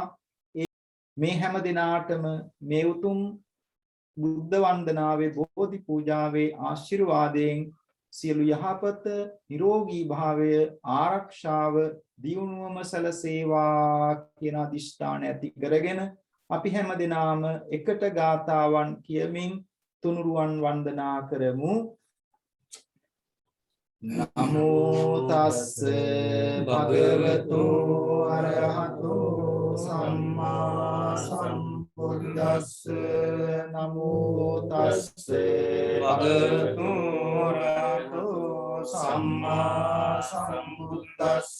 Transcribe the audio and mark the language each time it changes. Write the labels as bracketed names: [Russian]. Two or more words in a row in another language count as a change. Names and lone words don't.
[Sinhala] මේ හැම දිනාටම මේ උතුම් බුද්ධ වන්දනාවේ බෝධි පූජාවේ ආශිර්වාදයෙන් සියලු යහපත නිරෝගී භාවය ආරක්ෂාව දියුණුවම සැලසේවා කියන අදිෂ්ඨාන ඇති කරගෙන අපි හැම දිනාම එකට ගාථාවන් කියමින් තුනුරුවන් වන්දනා කරමු. [Pali] නමෝ තස්ස භගවතු අරහතෝ සම්මා සම්බුද්දස්ස. නමෝ තස්ස භගවතු අරහතෝ සම්මා සම්බුද්දස්ස.